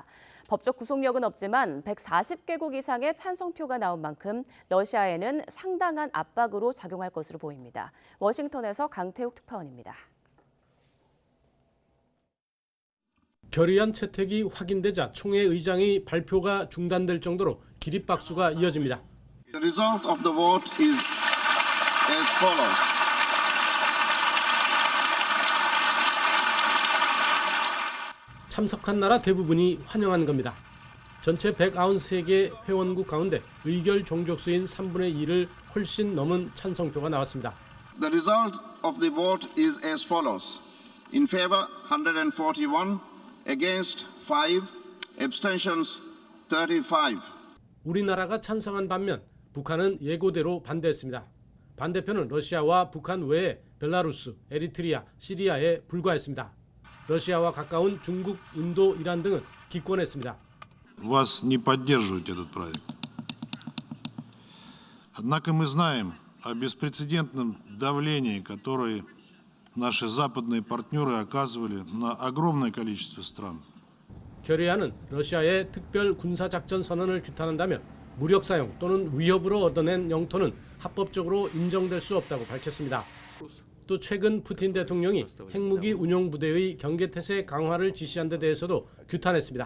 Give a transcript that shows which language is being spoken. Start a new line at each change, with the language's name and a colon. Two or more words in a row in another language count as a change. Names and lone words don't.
Korean: 법적 구속력은 없지만 140개국 이상의 찬성표가 나온 만큼 러시아에는 상당한 압박으로 작용할 것으로 보입니다. 워싱턴에서 강태욱 특파원입니다. 결의안 채택이 확인되자 총회 의장의 발표가 중단될 정도로 기립박수가 이어집니다.
English: The result of the vote is as follows.
Korean: 참석한 나라 대부분이 환영한 겁니다. 전체 193개 회원국 가운데 의결 종족수인 3분의 2를 훨씬 넘은 찬성표가 나왔습니다.
English: The result of the vote is as follows. In favor 141, against 5, abstentions 35.
Korean: 우리나라가 찬성한 반면 북한은 예고대로 반대했습니다. 반대편은 러시아와 북한 외에 벨라루스, 에리트리아, 시리아에 불과했습니다. 러시아와 가까운 중국, 인도, 이란 등은 기권했습니다.
Russian: Вас не поддерживать этот проект. Однако мы знаем о беспрецедентном давлении, которое наши западные партнеры оказывали на огромное количество стран.
Korean: 결의안은 러시아의 특별 군사작전 선언을 규탄한다며 무력 사용 또는 위협으로 얻어낸 영토는 합법적으로 인정될 수 없다고 밝혔습니다. 또 최근 푸틴 대통령이 핵무기 운용 부대의 경계태세 강화를 지시한 데 대해서도 규탄했습니다.